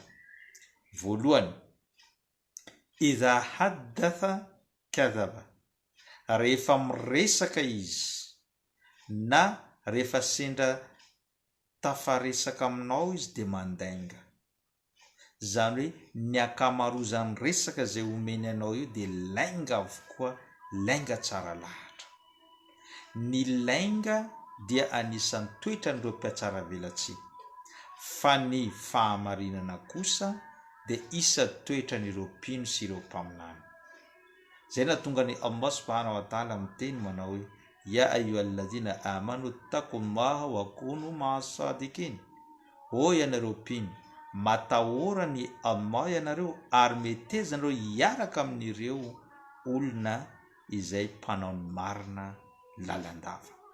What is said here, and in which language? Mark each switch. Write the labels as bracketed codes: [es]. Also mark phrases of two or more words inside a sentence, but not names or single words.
[mg] Voalohany, [ar] إذا حدث كذب, [mg] rehefa miresaka izy na rehefa sendra tafaresaka aminao izy dia mandainga, zany hoe ny akamarozan'ny resaka zay omeny anao io dia lainga avokoa, lainga tsara lahatra. Ny lainga dia anisan'ny toetra n'ireo mpiatsara velatsy, fa ny fahamarinana kosa dia isa toetra n'ireo mpino sy ireo mpaminany. Zay nahatonga ny Allah [ar] سبحانه وتعالى [mg] miteny manao hoe [ar] يا أيها الذين آمنوا اتقوا الله وكونوا مع الصادقين, [mg] o ianareo mpino, matahora ny Allah ianareo ary metezanareo hiaraka amin'ireo olona izay mpanao ny marina lalandava.